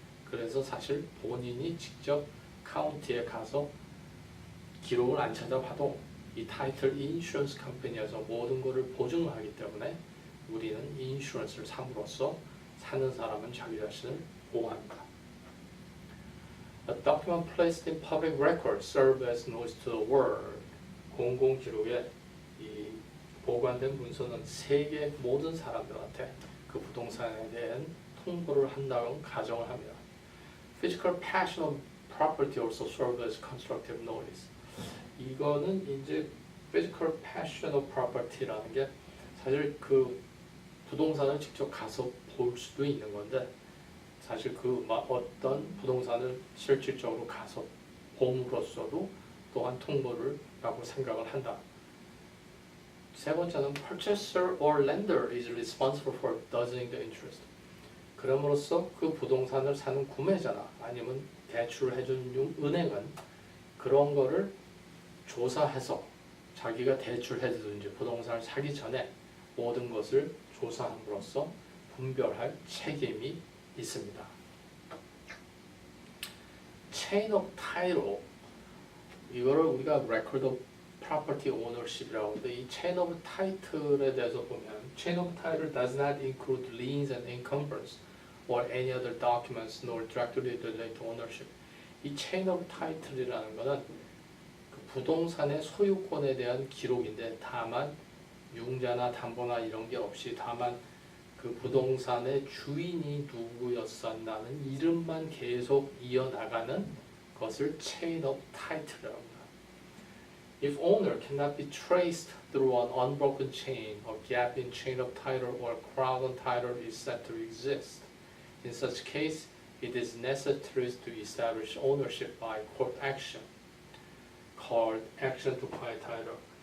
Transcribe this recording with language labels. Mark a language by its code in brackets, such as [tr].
[ko] 그래서 사실 본인이 직접 카운티에 가서 기록을 안 찾아봐도 이 타이틀 인슈런스 컴퍼니에서 모든 것을 보증을 하기 때문에 우리는 인슈런스를 삼으로써 사는 사람은 자기 자신을 보호합니다. [en] A document placed in public record serves as notice to the world. [ko] 공공 기록에 이 보관된 문서는 세계 모든 사람들한테 그 부동산에 대한 통보를 한다는 가정을 합니다. [en] Physical passion of property also serve as constructive notice. [ko] 이거는 이제 physical possession of property라는 게 사실 그 부동산을 직접 가서 볼 수도 있는 건데 사실 그 어떤 부동산을 실질적으로 가서 봄으로써도 또한 통보를 라고 생각을 한다. 세 번째는 [en] purchaser or lender is responsible for doubling the interest. [ko] 그럼으로써 그 부동산을 사는 구매자나 아니면 대출을 해준 은행은 그런 거를 조사해서 자기가 대출해주든지 부동산을 사기 전에 모든 것을 조사함으로써 분별할 책임이 있습니다. [en] Chain of title [ko] 이거를 우리가 [en] record of property ownership [ko] 이라고 하는데 이 [en] chain of title [ko] 에 대해서 보면 [en] chain of title does not include liens and encumbrances or any other documents nor directly relate to ownership. [ko] 이 chain of title이라는 것은 그 부동산의 소유권에 대한 기록인데 다만 융자나 담보나 이런 게 없이 다만 그 부동산의 주인이 누구였었나는 이름만 계속 이어나가는 것을 chain of title이라고 합니다. [en] If owner cannot be traced through an unbroken chain, a gap in chain of title or crown on title is said to exist. In such case, it is necessary to establish ownership by court action, called action to quiet title.